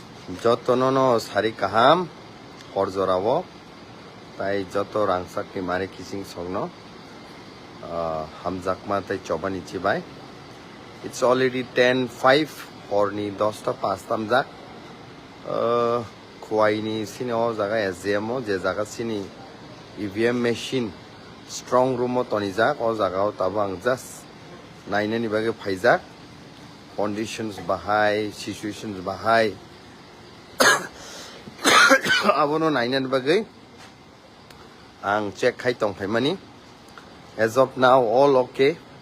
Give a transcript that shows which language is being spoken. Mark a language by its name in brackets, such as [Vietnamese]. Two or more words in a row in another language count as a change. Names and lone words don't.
[Kok Borok] যতননো সারি কাহাম হরজরাবো তাই যত রাংসাকনি মারে কিসিং সংনো হামজাকমা তাই চবানি চিবাই [English] it's already [Kok Borok] 10:05 হরনি 10টা 5 তামজাক খোয়াইনি সিনি ও জায়গা এসডিএমও যে জায়গা সিনি [English] EVM machine strong room [Kok Borok] তনিজাক ও জায়গাও তাবো আং জাস্ট নাইনানি বাগে ফাইজাক কন্ডিশনস বাহাই সিচুয়েশনস বাহাই abono nainan bagai ang check khai tong phai mani [English] as of now all okay